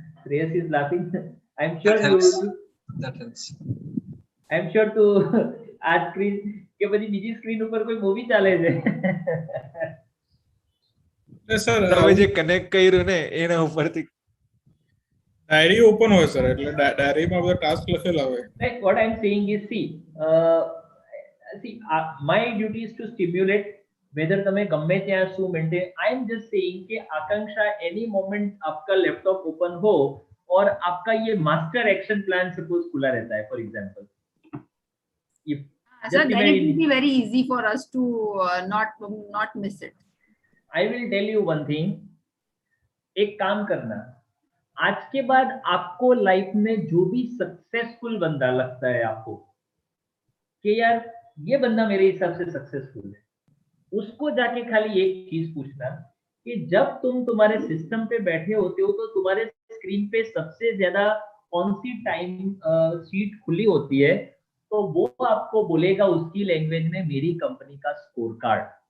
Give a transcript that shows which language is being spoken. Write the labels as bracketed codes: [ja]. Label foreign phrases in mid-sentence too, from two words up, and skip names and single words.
[en] Shreyas is laughing. I'm sure That helps. That helps. I'm sure to [gu] આ સ્ક્રીન કે બધી બીજી સ્ક્રીન ઉપર કોઈ મૂવી ચાલે છે. સર તમે જે કનેક્ટ કર્યું ને એના ઉપરથી ડાયરી ઓપન હોય સર, એટલે ડાયરીમાં બધા ટાસ્ક લખેલા હોય. [en] Like what I'm saying is, see, my duty is to stimulate whether [gu] તમે ગમે ત્યાં શું [en] મેન્ટેન. I am just saying [hi] કે આકાંક્ષા [en] any moment [hi] आपका लैपटॉप ओपन हो और आपका ये [en] master action plan [hi] सपोज खुला रहता है, [en] for example. So then it will be very easy for us to not miss it. I will tell you one thing. [hi] एक काम करना, आज के बाद आपको लाइफ में जो भी सक्सेसफुल बंदा लगता है आपको कि यार ये बंदा मेरे हिसाब से सक्सेसफुल है, उसको जाके खाली एक चीज पूछना कि जब तुम तुम्हारे सिस्टम पे बैठे होते हो तो तुम्हारे स्क्रीन पे सबसे ज्यादा कौन सी [en] time sheet [hi] खुली होती है, तो वो आपको बोलेगा उसकी लैंग्वेज में मेरी कंपनी का [en] score card.